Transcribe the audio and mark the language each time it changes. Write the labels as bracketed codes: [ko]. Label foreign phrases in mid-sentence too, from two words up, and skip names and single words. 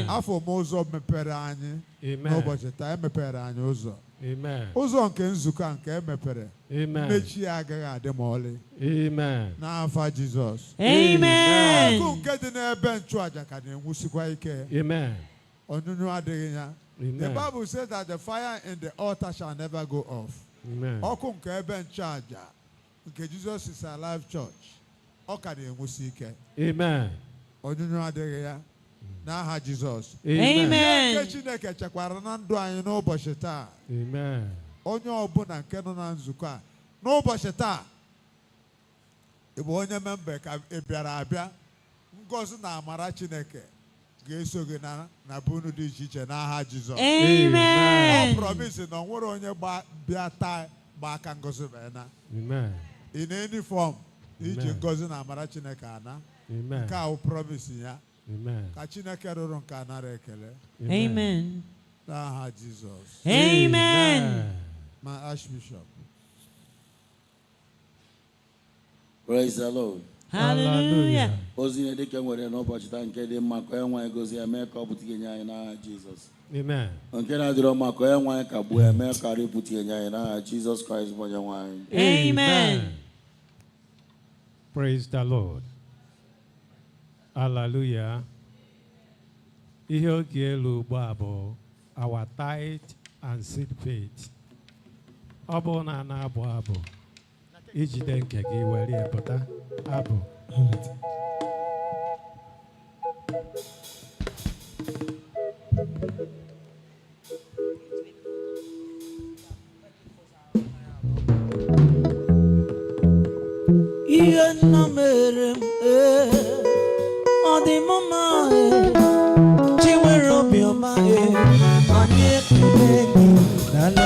[ig] Afọ m ụzọ mepere anyị n'ụbọchị taa emepere anyị ụzọ. Amen. Ụzọ nke nzukọ a nke emepere. Amen. Mmechi ya agaghị adị ma ọlị. Amen. N'afa Jizọs. Amen. Ọkụ nke dị n'ebe nchụaja ka na-enwusikwa ike. Amen. Onyunyu adịghị ya. [en] The [ig] Amen. [en] Bible says that the fire in the altar shall never go off. [ig] Amen. Ọkụ nke ebe nchụaja nke Jesus is alive church ọ ka na-enwusi ike. Amen. Onyunyu adịghị ya n'aha Jizọs. Amen. Nke Chineke chekwara na ndụ anyị n'ụbọchị taa. Amen. Onye ọbụla nke nọ na nzukọ a n'ụbọchị taa ị bụ onye memba ka ị bịara abịa ngọzi na amara Chineke ga-eso gị na bunu dị iche iche n'aha Jizọs. Amen. Ọ promise na ọ nwere onye bịa taa gba aka ngọzi wee na. Amen. [en] In any form [ig] iji ngọzi na amara Chineke ana. Amen. Nke a promise ya. Amen. Ka Chineke rụrụ nke a nara ekele. Amen. N'aha Jizọs. Amen. [en] My Archbishop. Praise the Lord. Hallelujah. [ig] Ozi na-edike nwere n'ụbọchị taa nke dị mma ka onye nwe anyị gozie eme ka ọ pụta nye anyị n'aha Jizọs. Amen. Nke na-adịrọ mma ka onye nwe anyị ka gbuo eme ka arịpụta nye anyị n'aha Jizọs Kraịst bụ onye nwe anyị. Amen. [en] Praise the Lord. Hallelujah. [ig] Ihe oge elu ugbu a bụ [en] our tithe and seed faith. [ig] Ọ bụrụ na a na-abụ abụ ijide nke gị were ya pụta abụ. Ihe nna mere m ọ dị m mma chi nwere obiọma anyị ekele gị daalụ.